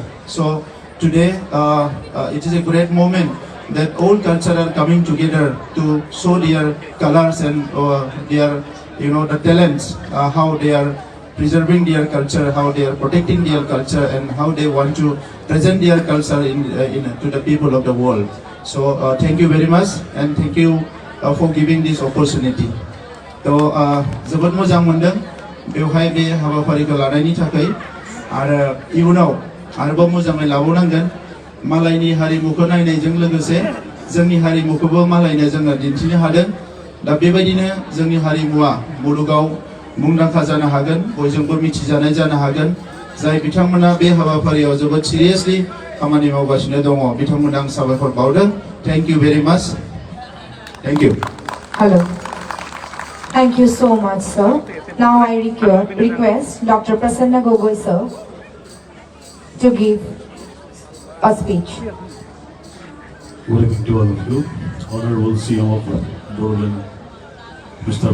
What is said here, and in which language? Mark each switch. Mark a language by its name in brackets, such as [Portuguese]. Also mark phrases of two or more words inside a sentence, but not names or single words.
[English] So today it is a great moment that all culture are coming together to show their colors and their the talents, how they are preserving their culture, how they are protecting their culture, and how they want to present their culture to the people of the world. So thank you very much, and thank you for giving this opportunity. [Bodo] So जोबोद मोजां मोनदों बेवहाय बे हाबाफारिखौ लानायनि थाखाय, आरो इयुनाव आरोबाव मोजाङै लाबावनांगोन। मालायनि हारिमुखौ नायनायजों लोगोसे जोंनि हारिमुखौबो मालायनो जोङो दिन्थिनो हादों। दा बेबायदिनो जोंनि हारिमुवा मुलुगाव मुंदांखा जानो हागोन, बयजोंबो मिथिजानाय जानो हागोन। जाय बिथांमोना बे हाबाफारियाव जोबोद सिरियासलि खामानि मावगासिनो दङ, बिथांमोननो आं साबायखर बावदों। [English] thank you very much. thank you. Hello. Thank you so much, sir. Now I request Dr. Prasanna Gogoi, sir, to give a speech. Good evening to all of you. Honorable CM of Bodoland, Mr.